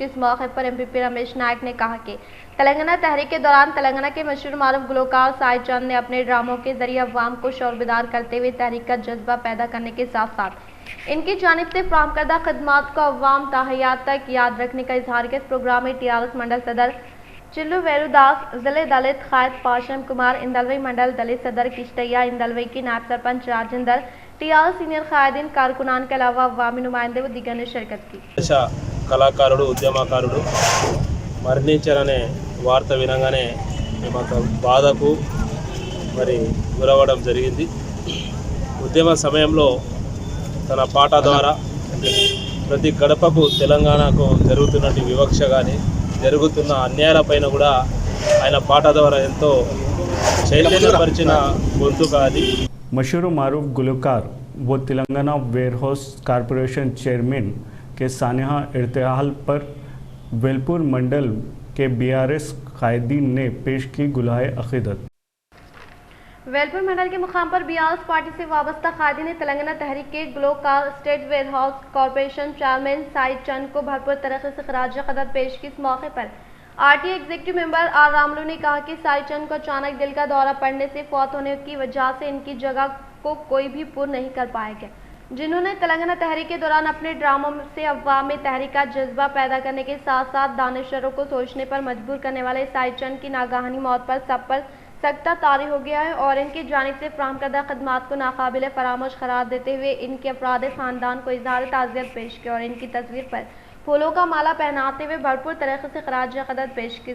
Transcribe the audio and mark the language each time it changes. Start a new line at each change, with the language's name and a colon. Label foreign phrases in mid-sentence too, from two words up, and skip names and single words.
Urdu: اس موقع پر MPP رمیش نائک نے کہا کہ تلنگانہ تحریک کے دوران تلنگانہ کے مشہور معروف گلوکار سائی چند نے اپنے ڈراموں کے ذریعے عوام کو شعور بیدار کرتے ہوئے تحریک کا جذبہ پیدا کرنے کے ساتھ ساتھ ان کی جانب سے فراہم کردہ خدمات کو عوام تا حیات تک یاد رکھنے کا اظہار کیا۔ اس پروگرام میں TRS منڈل صدر چلو ویرو داس، ضلع دلت قائد پاشم کمار، اندلوی منڈل دلت صدر کشتیا، اندلوی کی نائب سرپنچ راجندر، TRS سینئر قائدین، کارکنان کے علاوہ عوامی نمائندے و دیگر نے شرکت کی۔
Telugu: కళాకారుడు ఉద్యమకారుడు మరణించారనే వార్త వినగానే మేము బాధకు మరి గురవడం జరిగింది। ఉద్యమ సమయంలో తన పాట ద్వారా ప్రతి గడపకు తెలంగాణకు జరుగుతున్నటువంటి వివక్ష కానీ జరుగుతున్న అన్యాయాలపైన కూడా ఆయన పాట ద్వారా ఎంతో చైతన్యపరిచిన గొంతుక అది।
Urdu: مشہور و معروف گلوکار وہ تلنگانہ ویئر ہاؤس کارپوریشن چیئرمین کے سانحہ ارتحال پر ویلپور منڈل کے BRS قائدین نے پیش کی گلہائے عقیدت۔ ویلپور منڈل کے مقام پر BRS پارٹی سے وابستہ قائدین نے تلنگانہ تحریک کے گلوکار اسٹیٹ ویئر ہاؤس کارپوریشن چیئرمین سائی چند کو بھرپور طریقے سے خراج عقیدت پیش کی۔ اس موقع پر RTA
English: executive member
Urdu: آر راملو نے کہا کہ سائی چند کو اچانک دل کا دورہ پڑنے سے فوت ہونے کی وجہ سے ان کی جگہ کو کوئی بھی پورن نہیں کر پایا گیا، جنہوں نے تلنگانہ تحریک کے دوران اپنے ڈراموں سے عوام میں تحریک کا جذبہ پیدا کرنے کے ساتھ ساتھ دانشوروں کو سوچنے پر مجبور کرنے والے سائی چند کی ناگہانی موت پر سب پر سکتہ طاری ہو گیا ہے اور ان کی جانب سے فراہم کردہ خدمات کو ناقابل فراموش قرار دیتے ہوئے ان کے افراد خاندان کو اظہار تعزیت پیش کیا اور ان کی تصویر پر پھولوں کا مالا پہناتے ہوئے بھرپور طریقے سے خراج عقیدت پیش کی.